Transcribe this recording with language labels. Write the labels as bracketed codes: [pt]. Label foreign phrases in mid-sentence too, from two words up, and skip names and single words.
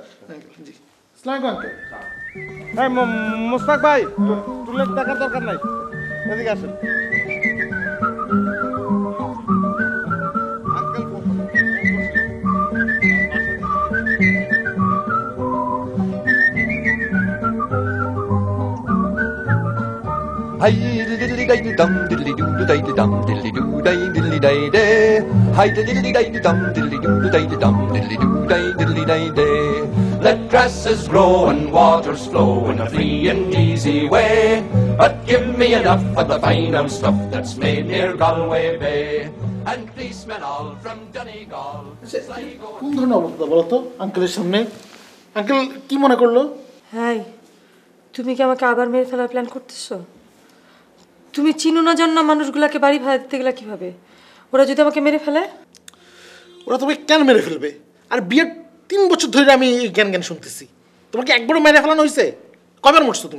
[bn] জি [ar] السلام عليكم [bn] আঙ্কেল এই মুস্তাক ভাই টুলেট দেখার দরকার নাই এদিকে আসেন [en] Hi diddly day dum diddly doo day dum diddly doo day diddly day day. Hi diddly day dum diddly doo day dum diddly doo day diddly day day. Let grasses grow and waters flow in a free and easy way. But give me enough of the fine stuff that's made near Galway Bay. And please smell all from Donegal. [bn] কোন ধরনের অবস্থা বলো তো আঙ্কেলের সামনে আঙ্কেল কি মনে করলো হাই তুমি কি আমাকে আবার মেরে ফেলার প্ল্যান করতেছো তুমি চিনো না জানো না মানুষগুলোকে বাড়ি ভাড়া দিতে গেলে কিভাবে ওরা যদি আমাকে মেরে ফেলে ওরা তোমাকে কেন মেরে ফেলবে আর বিয়ের 3 বছর ধরে আমি এই জ্ঞান শুনতেছি তোমাকে একবারও মেরে ফেলানো হয়েছে কয়বার মরছো তুমি